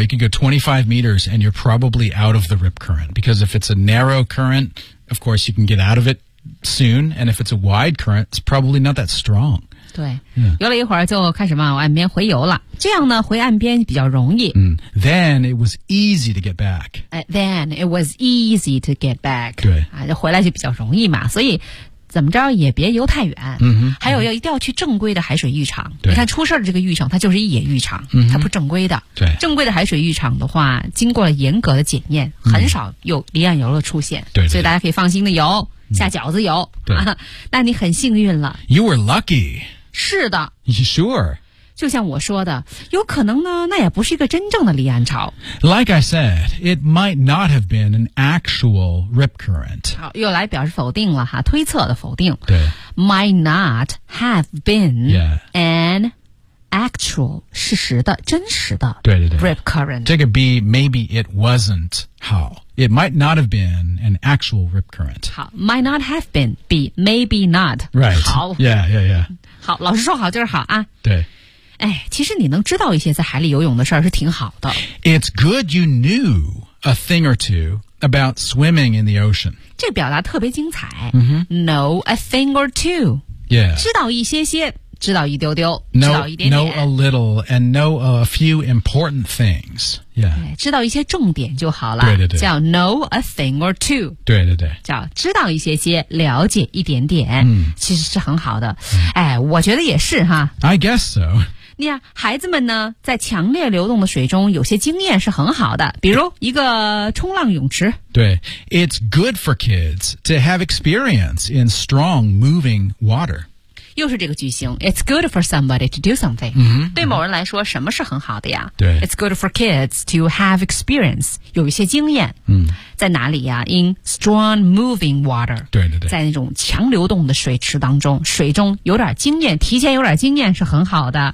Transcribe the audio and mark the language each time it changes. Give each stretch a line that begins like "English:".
English: You can go 25 meters and you're probably out of the rip current because if it's a narrow current, of course you can get out of it soon. And if it's a wide current, it's probably not that strong.
Chinese: 对，
English: yeah.
Chinese: 游了一会儿就开始往岸边回游了。这样呢，回岸边比较容易。
English: 嗯、then it was easy to get back.、 then it was easy to get back.
Chinese: 对，啊，回来就比较容易嘛，所以。怎么着也别游太远、嗯、还有要一定要去正规的海水浴场、嗯、你看出事儿的这个浴场它就是一野浴场、嗯、它不正规的对正规的海水浴场的话经过了严格的检验、嗯、很少有离岸游乐出现对对对所以大家可以放心的游、嗯、下饺子游对、啊、那你很幸运了
English: You were lucky
Chinese: 是的
English: You sure
Chinese: 就像我说的有可能呢那也不是一个真正的离岸潮
English: Like I said It might not have been an actual rip current
Chinese: 好又来表示否定了哈，推测的否定对
English: Might not have been、 yeah. an actual
Chinese: 事实的真实的对对对
English: rip current
Chinese: 这个
English: B Maybe it wasn't how It might not have been an actual rip current
Chinese: 好
English: Might not have been B Maybe not Right
Chinese: 好
English: Yeah yeah yeah
Chinese: 好老师说好就是好啊对哎，其实你能知道一些在海里游泳的事儿是挺好的。
English: It's good you knew a thing or two about swimming in the ocean.
Chinese: 这个表达特别精彩。 Mm-hmm.
English: Know a thing or two. Yeah.
Chinese: 知道一些些，知道一丢丢，
English: know,
Chinese: 知道一点点。
English: Know a little and know a few important things. Yeah.
Chinese: 哎、知道一些重点就好了。对对对。叫
English: know a thing or two.
Chinese: 对对对。叫知道一些些，了解一点点。嗯。其实是很好的。哎，我觉得也是哈。
English: I guess so.
Chinese: 那样孩子们呢在强烈流动的水中有些经验是很好的比如一个冲浪泳池对
English: It's good for kids to have experience in strong moving water
Chinese: 又是这个句型
English: It's good for somebody to do something、 mm-hmm.
Chinese: 对某人来说什么是很好的呀对
English: It's good for kids to have experience
Chinese: 有一些经验、 mm. 在哪里呀
English: In strong moving water
Chinese: 对对对在那种强流动的水池当中水中有点经验提前有点经验是很好的